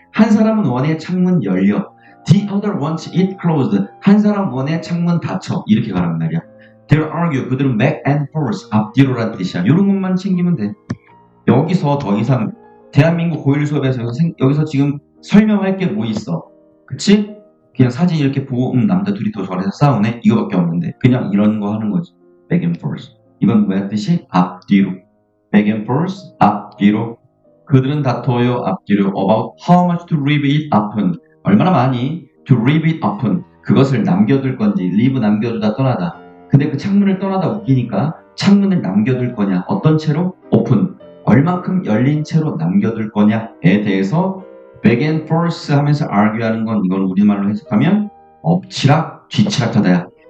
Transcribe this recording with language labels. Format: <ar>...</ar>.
<ko>한 사람은 원해 창문 열려.</ko> <en>The other wants it closed.</en> <ko>한 사람 원해 창문 닫혀. 이렇게 가란 말이야.</ko> <en>They'll argue.</en> <ko>그들은</ko> <en>back and forth.</en> <ko>앞뒤로란 뜻이야. 이런 것만 챙기면 돼. 여기서 더 이상 대한민국 고1 수업에서 여기서 지금 설명할 게 뭐 있어? 그치? 그냥 사진 이렇게 보고 남자 둘이 도서관에서 싸우네? 이거밖에 없는데 그냥 이런 거 하는 거지.</ko> <en>back and forth.</en> <ko>이건 뭐야 뜻이? 앞뒤로. back and forth. 앞뒤로. 그들은 다퉈요. 앞뒤로.</ko> <en>about how much to leave it open.</en> <ko>얼마나 많이</ko> <en>to leave it open.</en> <ko>그것을 남겨둘 건지 leave 남겨두다 떠나다. 근데 그 창문을 떠나다 웃기니까 창문을 남겨둘 거냐 어떤 채로?</ko> <en>open.</en> <ko>얼만큼 열린 채로 남겨둘 거냐에 대해서</ko> <en>back and forth</en> <ko>하면서 argue 하는 건 이건 우리말로 해석하면 엎치락 뒤치락하다야.</ko>